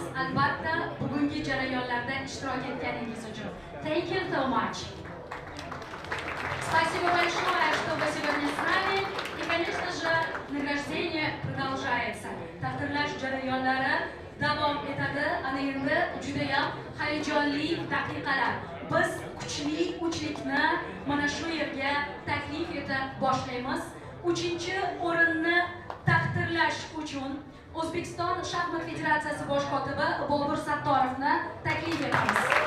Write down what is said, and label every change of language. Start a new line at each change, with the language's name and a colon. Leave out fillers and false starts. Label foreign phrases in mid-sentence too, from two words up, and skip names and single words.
Uzbek: Albatta, bugungi jarayonlarda ishtirok etganingiz uchun.
English: Thank you so much.
Russian: Спасибо большое, что вы сегодня с нами. И, конечно же, nagраждение продолжается.
Uzbek: Taqdirlash jarayonlari davom etadi. Ana endi juda ham hayajonli daqiqalar. Biz kuchli uchlikni mana shu yerga taklif etib boshlaymiz. 3-o'rinni taqdirlash uchun O'zbekiston shaxmat federatsiyasi bosh kotibi Bobur Sattorovni taklif etamiz.